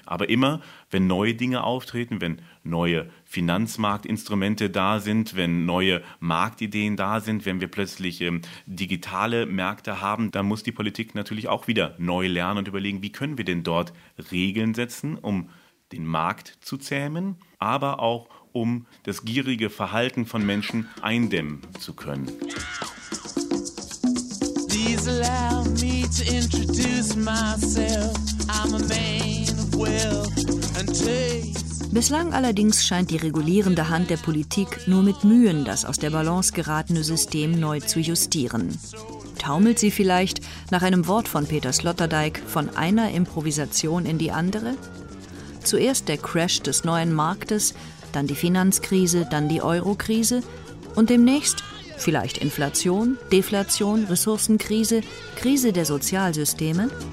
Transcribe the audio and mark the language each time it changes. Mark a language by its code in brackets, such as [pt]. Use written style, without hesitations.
[de] Aber immer, wenn neue Dinge auftreten, wenn neue Finanzmarktinstrumente da sind, wenn neue Marktideen da sind, wenn wir plötzlich digitale Märkte haben, dann muss die Politik natürlich auch wieder neu lernen und überlegen, wie können wir denn dort Regeln setzen, um den Markt zu zähmen, aber auch um das gierige Verhalten von Menschen eindämmen zu können. [en] Please allow me to introduce myself. I'm a man of wealth and taste. [de] Bislang allerdings scheint die regulierende Hand der Politik nur mit Mühen das aus der Balance geratene System neu zu justieren. Taumelt sie vielleicht, nach einem Wort von Peter Sloterdijk, von einer Improvisation in die andere? Zuerst der Crash des neuen Marktes, dann die Finanzkrise, dann die Eurokrise und demnächst vielleicht Inflation, Deflation, Ressourcenkrise, Krise der Sozialsysteme?